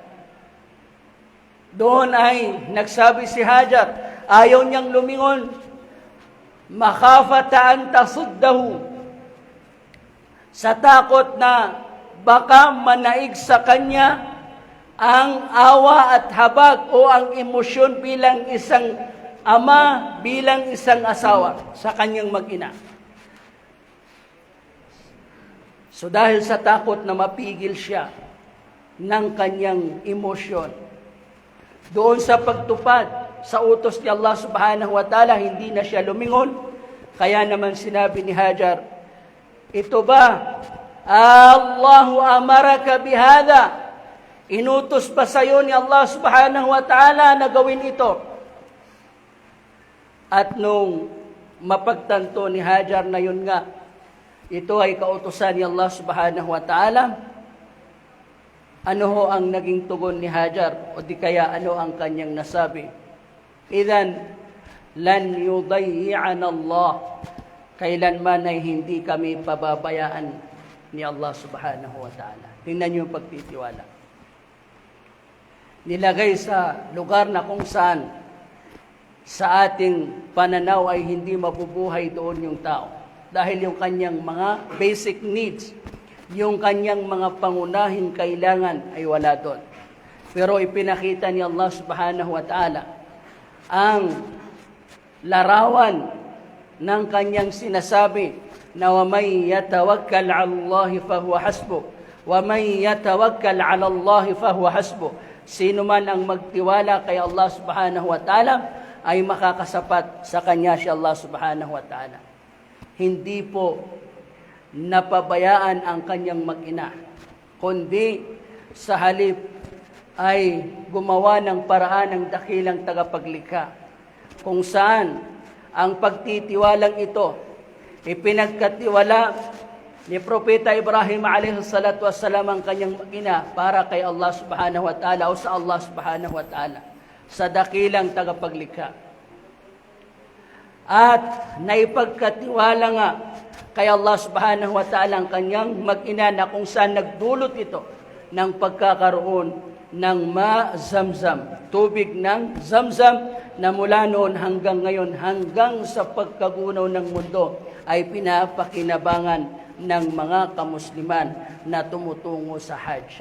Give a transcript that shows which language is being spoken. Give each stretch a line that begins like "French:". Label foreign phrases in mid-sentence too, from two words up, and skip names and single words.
Filipino: Doon ay nagsabi si Hajar, ayaw niyang lumingon,
Arabic: مخافة أن تصده,
Filipino: sa takot na baka manaig sa kanya ang awa at habag o ang emosyon bilang isang ama, bilang isang asawa sa kanyang mag-ina. So dahil sa takot na mapigil siya ng kanyang emosyon, doon sa pagtupad sa utos ni
Arabic: الله سبحانه وتعالى,
Filipino: hindi na siya lumingon. Kaya naman sinabi ni Hajar, ito ba,
Arabic: آلله أمرك بهذا?
Filipino: Inutos ba sa'yo ni
Arabic: الله سبحانه وتعالى
Filipino: na gawin ito? At nung mapagtanto ni Hajar na yun nga, ito ay kautusan ni
Arabic: الله سبحانه وتعالى,
Filipino: ano ho ang naging tugon ni Hajar? O di kaya ano ang kanyang nasabi?
Arabic: إذن لن يضيعنا الله.
Filipino: Kailanman ay hindi kami pababayaan ni
Arabic: الله سبحانه وتعالى.
Filipino: Tingnan niyo yung pagtitiwala. Nilagay sa lugar na kung saan sa ating pananaw ay hindi mabubuhay doon yung tao. Dahil yung kanyang mga
English: basic needs,
Filipino: yung kanyang mga pangunahing kailangan ay wala doon. Pero ipinakita ni
Arabic: الله سبحانه وتعالى
Filipino: ang larawan ng kanyang sinasabi na
Arabic: وَمَنْ يَتَوَكَّلْ عَلَى اللَّهِ فَهُوَ حَسْبُهُ
Filipino: وَمَنْ يَتَوَكَّلْ عَلَى اللَّهِ فَهُوَ حَسْبُهُ. Sino man ang magtiwala kay
Arabic: الله سبحانه وتعالى
Filipino: ay makakasapat sa kanya si
Arabic: الله سبحانه وتعالى.
Filipino: Hindi po napabayaan ang kanyang mag-ina, kundi sa halip ay gumawa ng paraan ng dakilang tagapaglikha, kung saan ang pagtitiwalang ito ipinagkatiwala ni Propeta Ibrahim
Arabic: عليه الصلاة والسلام
Filipino: ang kanyang ina para kay
Arabic: الله سبحانه وتعالى
Filipino: o sa
Arabic: الله سبحانه وتعالى,
Filipino: sa dakilang tagapaglikha. At naipagkatiwala nga kay
Arabic: الله سبحانه وتعالى
Filipino: ang kanyang mag-ina na kung saan nagdulot ito ng pagkakaroon ng ma-Zamzam, tubig ng Zamzam na mula noon hanggang ngayon, hanggang sa pagkagunaw ng mundo, ay pinapakinabangan ng mga kamusliman na tumutungo sa Hajj.